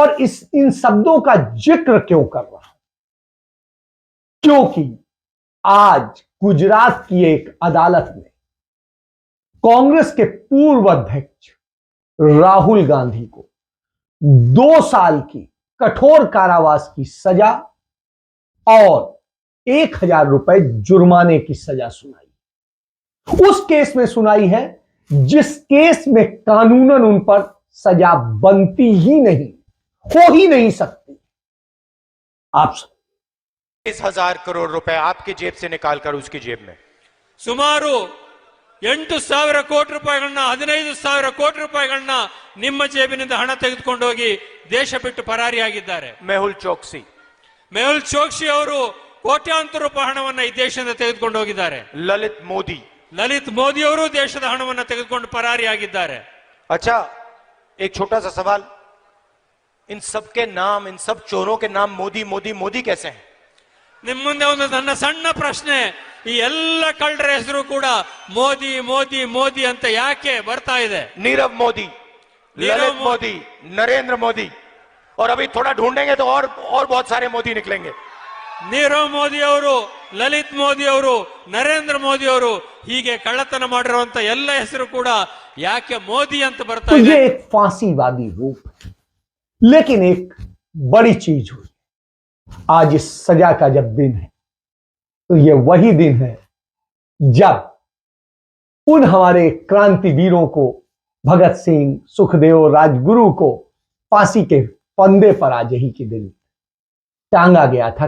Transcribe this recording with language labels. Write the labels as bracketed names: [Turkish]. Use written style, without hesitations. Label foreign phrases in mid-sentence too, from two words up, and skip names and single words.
[Hindi] और इन शब्दों का जिक्र क्यों कर रहा हूं? क्योंकि आज गुजरात की एक अदालत ने कांग्रेस के पूर्व अध्यक्ष राहुल गांधी को 2 साल की कठोर कारावास की सजा और 1000 रुपए जुर्माने की सजा सुनाई। उस केस में सुनाई है जिस केस में कानूनन उन पर सजा बनती ही नहीं, हो ही नहीं सकती। आप 20,000 करोड़ रुपए आपकी जेब से निकालकर उसकी जेब में [Kannada] ಸುಮಾರು 8,000 ಕೋಟಿ ರೂಪಾಯಿಗಳನ್ನ 15,000 ಕೋಟಿ ರೂಪಾಯಿಗಳನ್ನ ನಿಮ್ಮ ಜೇಬಿನಿಂದ ಹಣ ತೆಗೆದುಕೊಂಡು ಹೋಗಿ ದೇಶ ಬಿಟ್ಟು ಪರಾರಿಯಾಗಿದ್ದಾರೆ. मेहुल चोकसी ಅವರು ಕೋಟ್ಯಾಂತರ ರೂಪಾಯಿ ಹಣವನ್ನ ಈ ದೇಶದಿಂದ ತೆಗೆದುಕೊಂಡು ಹೋಗಿದ್ದಾರೆ. ललित मोदी ಅವರು ದೇಶದ ಹಣವನ್ನ ತೆಗೆದುಕೊಂಡು ಪರಾರಿಯಾಗಿದ್ದಾರೆ. [Hindi] अच्छा, एक छोटा सा सवाल, इन सब के नाम, इन सब चोरों के नाम मोदी मोदी मोदी कैसे हैं? [Kannada] ನಿಮ್ಮ ಮುಂದೆ ಒಂದು ನನ್ನ ಸಣ್ಣ ಪ್ರಶ್ನೆ, ಈ ಎಲ್ಲ ಕಳ್ಳರ ಹೆಸರು ಕೂಡ ಮೋದಿ ಮೋದಿ ಮೋದಿ ಅಂತ ಯಾಕೆ ಬರ್ತಾ ಇದೆ? [Hindi] नीरव मोदी, ललित मोदी, नरेंद्र मोदी, और अभी थोड़ा ढूंढेंगे तो और बहुत सारे मोदी निकलेंगे. [Kannada] ನೀರವ್ ಮೋದಿ ಅವರು, ಲಲಿತ್ ಮೋದಿ ಅವರು, ನರೇಂದ್ರ ಮೋದಿ ಅವರು, ಹೀಗೆ ಕಳ್ಳತನ ಮಾಡಿರುವಂತ ಎಲ್ಲ ಹೆಸರು ಕೂಡ ಯಾಕೆ ಮೋದಿ ಅಂತ ಬರ್ತಾ ಇದೆ? [Hindi] ये एक फांसीवादी रूप है। लेकिन एक बड़ी चीज हुई आज इस सजा का जब दिन है, तो ये वही दिन है जब उन हमारे क्रांतिवीरों को, भगत सिंह, सुखदेव, राजगुरु को फांसी के फंदे पर आज ही के दिन टांगा गया था।